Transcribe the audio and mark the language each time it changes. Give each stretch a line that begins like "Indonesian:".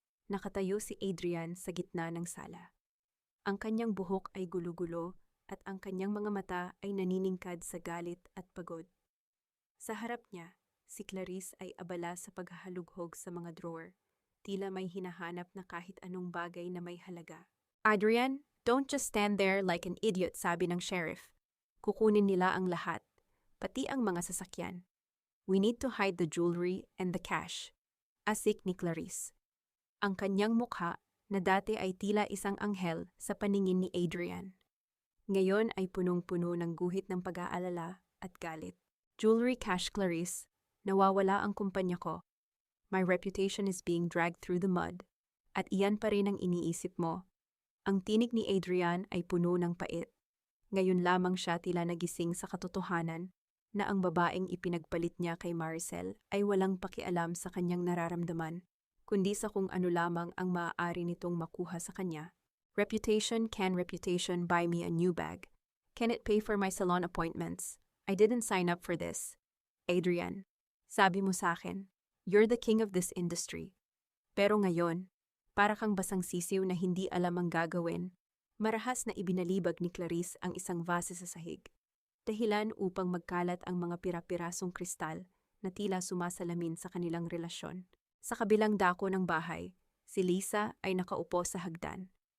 Filipino: Nakatayo si Adrian sa gitna ng sala. Ang kanyang buhok ay gulo-gulo at ang kanyang mga mata ay naniningkad sa galit at pagod. Sa harap niya, si Clarice ay abala sa paghahalughog sa mga drawer, tila may hinahanap na kahit anong bagay na may halaga.
English: Adrian, don't just stand there like an idiot,
Filipino: sabi ng sheriff. Kukunin nila ang lahat, pati ang mga sasakyan.
English: We need to hide the jewelry and the cash.
Filipino: Asik ni Clarice. Ang kanyang mukha na dati ay tila isang anghel sa paningin ni Adrian. Ngayon ay punong-puno ng guhit ng pag-aalala at galit.
English: Jewelry, cash,
Filipino: Clarice, nawawala ang kumpanya ko.
English: My reputation is being dragged through the mud.
Filipino: At iyan pa rin ang iniisip mo. Ang tinig ni Adrian ay puno ng pait. Ngayon lamang siya tila nagising sa katotohanan na ang babaeng ipinagpalit niya kay Maricel ay walang pakialam sa kanyang nararamdaman, kundi sa kung ano lamang ang maaari nitong makuha sa kanya.
English: Reputation, can reputation buy me a new bag? Can it pay for my salon appointments? I didn't sign up for this. Adrian,
Filipino: sabi mo sa akin,
English: you're the king of this industry.
Filipino: Pero ngayon, para kang basang sisiw na hindi alam ang gagawin, marahas na ibinalibag ni Clarice ang isang vase sa sahig. Dahilan upang magkalat ang mga pira-pirasong kristal na tila sumasalamin sa kanilang relasyon. Sa kabilang dako ng bahay, si Lisa ay nakaupo sa hagdan.